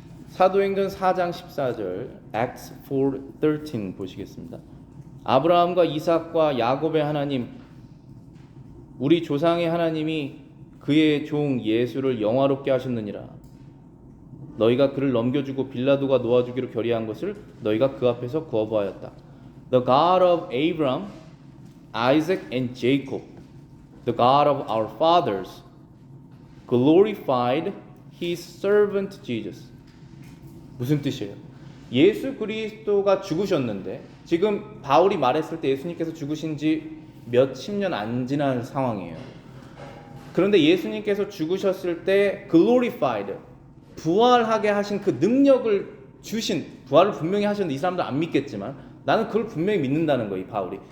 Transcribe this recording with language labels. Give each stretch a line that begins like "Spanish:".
Korean: 사도행전 4장 14절 Acts 4:13 보시겠습니다. 아브라함과 이삭과 야곱의 하나님 우리 조상의 하나님이 그의 종 예수를 영화롭게 하셨느니라. 너희가 그를 넘겨주고 빌라도가 놓아주기로 결의한 것을 너희가 그 앞에서 거부하였다.
English: The God of Abraham, Isaac and Jacob, the God of our fathers, glorified his servant Jesus.
Korean: 무슨 뜻이에요? 예수 그리스도가 죽으셨는데 지금 바울이 말했을 때 예수님께서 죽으신 지 몇십 년 안 지난 상황이에요. 그런데 예수님께서 죽으셨을 때 glorified, 부활하게 하신 그 능력을 주신, 부활을 분명히 하셨는데 이 사람들 안 믿겠지만 나는 그걸 분명히 믿는다는 거예요, 이 바울이.